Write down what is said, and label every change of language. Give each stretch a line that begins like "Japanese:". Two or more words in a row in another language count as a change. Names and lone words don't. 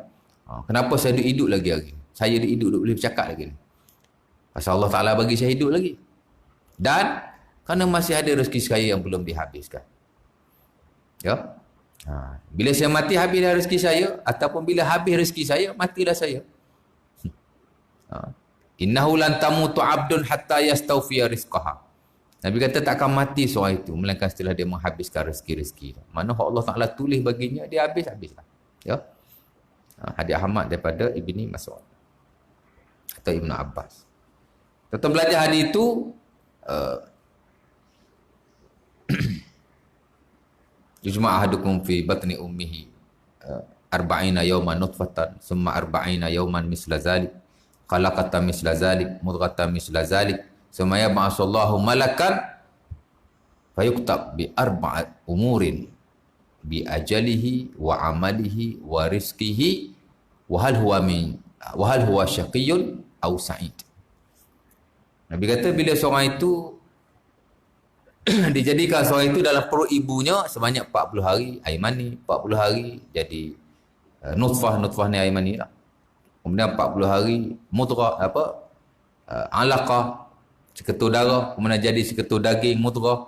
Malay: Kenapa saya hidup lagi hari? Saya hidup boleh bercakap lagi ni. Pasal Allah Taala bagi saya hidup lagi. Dan kerana masih ada rezeki saya yang belum dihabiskan. Ya. Bila saya mati, habislah rezeki saya, ataupun bila habis rezeki saya, matilah saya.
Arabic: إنه لن تموت عبد حتى يستوفي رزقها.
Malay: Nabi kata takkan mati seorang itu melainkan setelah dia menghabiskan rezeki-rezeki. Mana Allah Taala tulis baginya, dia habislah. Ya. Hadis Ahmad daripada Ibni Mas'ud atau Ibnu Abbas. Kita belajar hadis itu
Arabic: يجمع أحدكم في بطن أمه أربعين يوما نطفة ثم أربعين يوما مثل ذلك علقة مثل ذلك مضغة مثل ذلك ثم يبعث الله ملكا فيكتب بأربع أمور بأجله وعمله ورزقه وهل هو شقي أو سعيد.
Malay: Nabi kata bila seorang itu dijadikan seorang itu dalam perut ibunya sebanyak 40 hari air mani, 40 hari jadi nutfah ni air mani lah. Kemudian 40 hari
Arabic: مضغة علقة,
Malay: seketul darah, kemudian jadi seketul daging mudrah.